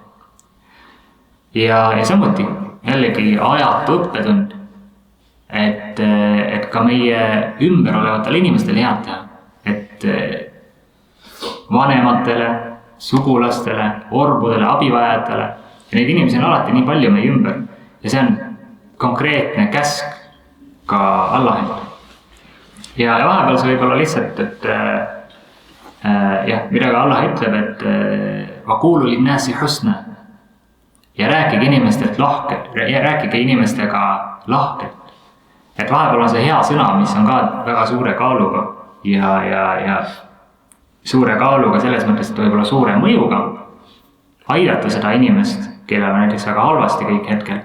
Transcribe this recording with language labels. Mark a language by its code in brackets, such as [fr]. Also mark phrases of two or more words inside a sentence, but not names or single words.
[et] Ja samuti jällegi ajatu õppetund, et ka meie ümber olevatele inimestele head teha, et vanematele, sugulastele, orbudele, abivajajatele ja neid inimesi on alati nii palju meie ümber ja see on konkreetne käsk ka Allahilt. Ja vahepeal see võib olla lihtsalt, et mida ka Allah ütleb, et [ar] وَقُولُوا لِلنَّاسِ حُسْنًا [et] ja rääkige inimestega lahkelt. Et vahepeal on see hea sõna, mis on ka väga suure kaaluga ja suure kaaluga selles mõttes, et võib olla suure mõjuga aidata seda inimest, kellel on näiteks väga halvasti kõik hetkel.